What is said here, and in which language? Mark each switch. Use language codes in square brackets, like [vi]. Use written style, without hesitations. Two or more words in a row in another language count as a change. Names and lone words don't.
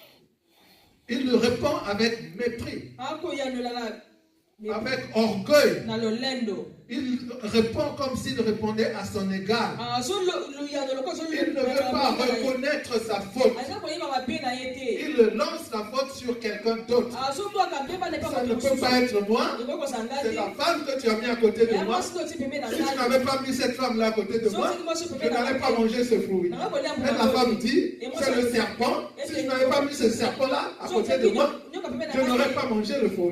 [fr] Il le répond avec mépris, [ln] Akoyanola [fr] avec orgueil. [ln] na lolendo. [fr] Il répond comme s'il répondait à son égal. Il ne veut pas reconnaître sa faute. Il lance la faute sur quelqu'un d'autre. [ln] azobwaka mpe bana [fr] Ça ne peut pas être moi. C'est la femme que tu as mis à côté de moi. Si tu n'avais pas mis cette femme-là à côté de moi, je n'allais pas manger ce fruit. Et la femme dit, c'est le serpent. Si je n'avais pas mis ce serpent-là à côté de moi, je n'aurais pas mangé le fruit.